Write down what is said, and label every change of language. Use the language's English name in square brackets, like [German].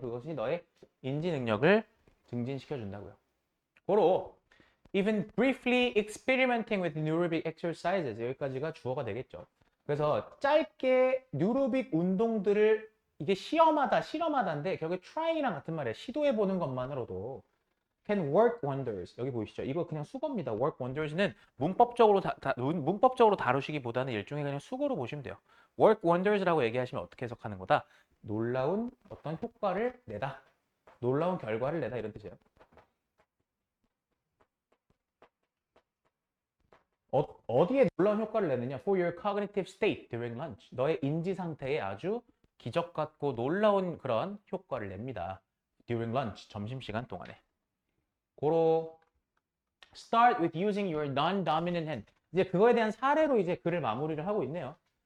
[Korean] 그것이 너의 인지 능력을 증진시켜 준다고요. 고로 [English] even briefly experimenting with neurobic exercises [Korean] 여기까지가 주어가 되겠죠. 그래서 짧게 뉴로빅 운동들을 이게 실험하다인데 결국에 trying이랑 같은 말이에요. 시도해 보는 것만으로도 [English] can work wonders. [Korean] 여기 보이시죠? 이거 그냥 수거입니다. work wonders는 문법적으로 다루시기보다는 일종의 그냥 수거로 보시면 돼요. work wonders라고 얘기하시면 어떻게 해석하는 거다? 놀라운 어떤 효과를 내다. 놀라운 결과를 내다 이런 뜻이에요. 어디에 놀라운 효과를 내느냐? [English] For your cognitive state during lunch. [Korean] 너의 인지 상태에 아주 기적 같고 놀라운 그런 효과를 냅니다. [English] During lunch, [Korean] 점심시간 동안에. 고로 [English] start with using your non-dominant hand. [Korean] 이제 그거에 대한 사례로 이제 글을 마무리를 하고 있네요.